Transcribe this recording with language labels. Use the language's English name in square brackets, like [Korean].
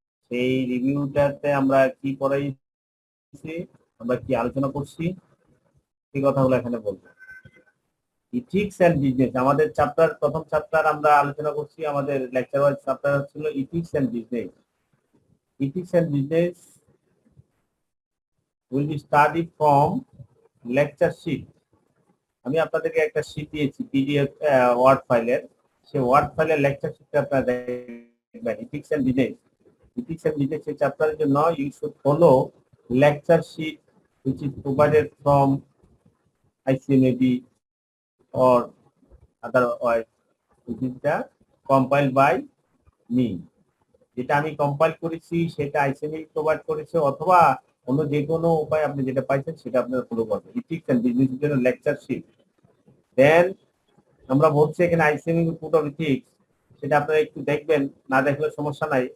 [Bangla] সেই রিভিউটাতে আমরা কি পড়াইছি, আমরা কি আলোচনা করছি, সেই কথাগুলো এখানে বলবো। ইথিক্স এন্ড বিজনেস আমাদের চ্যাপ্টার, প্রথম চ্যাপ্টার আমরা আলোচনা করছি, আমাদের লেকচার ওয়াইজ চ্যাপ্টার ছিল ethics and business. [English] Ethics and business will be studied from lecture sheet. [Bangla] আমি আপনাদেরকে একটা শীট দিয়েছি পিডিএফ ওয়ার্ড ফাইলের, সেই ওয়ার্ড ফাইলের লেকচার শিটটা আপনারা দেখবেন। [English] ethics and business, ethics and business [Bangla] এই চ্যাপ্টারের জন্য [English] You should follow lecture sheet which is provided from ICMAB or otherwise which is the compiled by me. [Bangla] যেটা আমি কম্পাইল করেছি সেটা আইসিএমএ প্রোভাইড করেছে, অথবা অন্য যে কোনো উপায় আপনি যেটা পাইছেন সেটা আপনারা ফলো করবেন। ইথিক্স এন্ড বিজনেসের জন্য লেকচার শিট। দেন আমরা বলছি এখানে আইসিএমএ কোড অফ ইথিক্স, সেটা আপনারা একটু দেখবেন, না দেখলে সমস্যা নাই।